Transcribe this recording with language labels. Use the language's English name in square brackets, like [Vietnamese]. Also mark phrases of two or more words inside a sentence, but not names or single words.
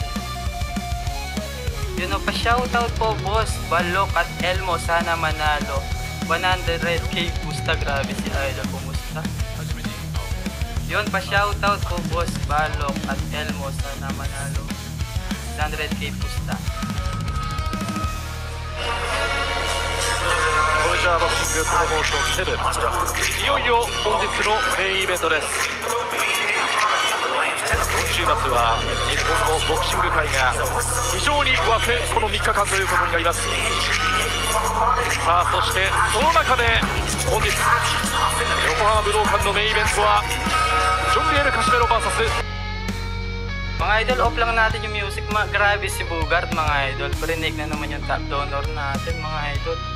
[Filipino] Yun o, pa-shoutout po boss Balok at Elmo. Sana manalo. 100k pusta. Grabe si idol. Kumusta? Yun, pa-shoutout po boss Balok at Elmo. Sana manalo 100k pusta. [Japanese] トレジャーボクシングプロモーション7、いよいよ本日のメインイベントです。今週末は日本のボクシング界が非常に沸くこの3日間ということになります。さあ、そしてその中で本日横浜武道館のメインイベントはジョンリエル・カシメロ VS [Filipino] Mga idol, off lang natin yung music. Grabe si Bugart mga idol. Parinig na naman yung top donor natin mga idol.